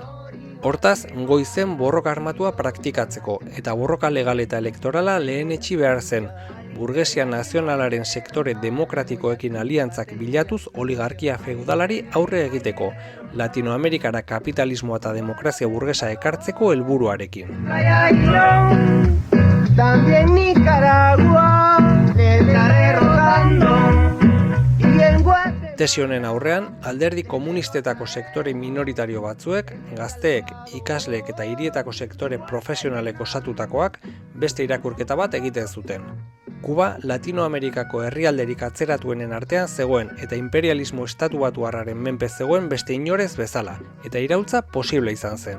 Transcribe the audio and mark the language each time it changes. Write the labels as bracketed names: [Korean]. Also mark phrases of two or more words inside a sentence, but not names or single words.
[Basque] Hortaz, goizen borroka armatua praktikatzeko, eta borroka legal eta elektorala lehenetsi behar zen, burgesia nazionalaren sektore demokratikoekin aliantzak bilatuz oligarkia feudalari aurre egiteko, Latinoamerikara kapitalismoa eta demokrazia burgesa ekartzeko helburuarekin. [Spanish] También Nicaragua le está derrotando y en Guatemala. [Basque] Tesi honen aurrean, alderdi komunistetako sektore minoritario batzuek, gazteek, ikasleek eta hirietako sektore profesionalek osatutakoak beste irakurketa bat egiten zuten. Kuba Latinoamerikako herrialderik atzeratuenen artean zegoen eta imperialismo estatubatuarraren menpe zegoen beste inorez bezala, eta iraultza posible izan zen.